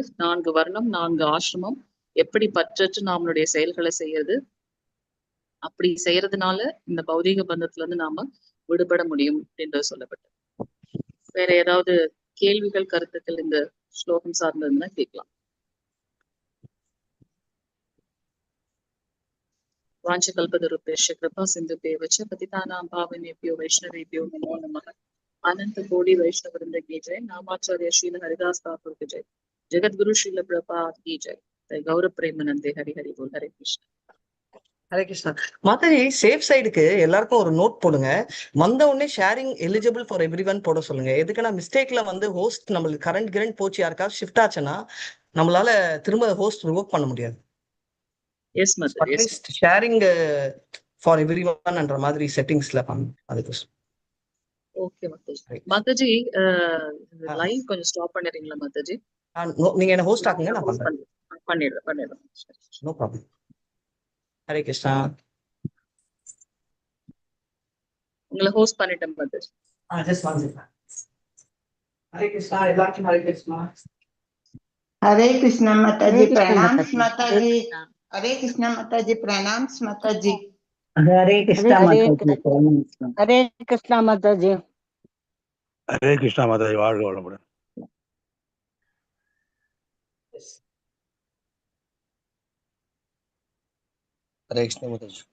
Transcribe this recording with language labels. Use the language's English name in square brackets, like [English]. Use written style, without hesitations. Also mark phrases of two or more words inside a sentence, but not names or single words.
[Tamil] 4 வர்ணம் 4 ஆசிரமம் எப்படி பற்றற்று நம்மளுடைய செயல்களை செய்யறது, அப்படி செய்யறதுனால இந்த பௌதீக பந்தத்துல இருந்து நாம விடுபட முடியும் அப்படின்றது சொல்லப்பட்டது. வேற ஏதாவது கேள்விகள் கருத்துக்கள் இந்த ஸ்லோகம் சார்ந்ததுன்னா கேட்கலாம். [Sanskrit] वाञ्छाकल्पतरुभ्यश्च कृपासिन्धुभ्य एव च पतितानां पावनेभ्यो वैष्णवेभ्यो नमो नमः. [Hindi] अनंत कोटि वैष्णव वृंद की जय। नामाचार्य श्रील हरिदास ठाकुर की जय। जगत गुरु श्रील प्रभुपाद की जय। गौरव प्रेमानंदे हरि हरि बोल। हरे कृष्ण [Tamil] ஹரே கிருஷ்ணா. மாதாஜி [English] safe side-க்கு [Tamil] எல்லாருக்கும் ஒரு நோட் போடுங்க. வந்த உடனே [English] sharing eligible for everyone [Tamil] போட சொல்லுங்க. எதுக்குன்னா மிஸ்டேக்ல வந்து ஹோஸ்ட் நம்மளுக்கு கரண்ட் போச்சு யாருக்காவது ஷிஃப்ட் ஆச்சுன்னா நம்மளால திரும்ப [English] host revoke [Tamil] பண்ண முடியாது. [English] yes mother, at least sharing for everyone [Tamil] என்ற மாதிரி செட்டிங்ஸ்ல பண்ணு. அதுக்கு ஓகே மாதாஜி. மாதாஜி லைவ் கொஞ்சம் ஸ்டாப் பண்ணிடுறீங்களா மாதாஜி? நீங்க என்ன ஹோஸ்ட் ஆக்குங்க, நான் பண்றேன். பண்ணிடுறேன். [English] no problem. [Tamil] ஹரே கிருஷ்ணா. உங்களை ஹோஸ்ட் பண்ணிட்டேன் மாதாஜி. [English] just one second. ஹரே கிருஷ்ணா. [Tamil] எல்லாருக்கும் ஹரே கிருஷ்ணா. [Hindi] हरे कृष्णा माताजी, हरे कृष्णा प्रणाम माताजी। माताजी। हरे कृष्णा माताजी, प्रणाम माताजी। [Tamil] ஹரே கிருஷ்ணா [Hindi] हरे [Tamil] மாதாஜி. [Hindi] हरे कृष्णा माताजी। [Tamil] ஹரே கிருஷ்ணா மாதாஜி, வாழ்க வளமுடன். ஹரே கிருஷ்ண மாதாஜி.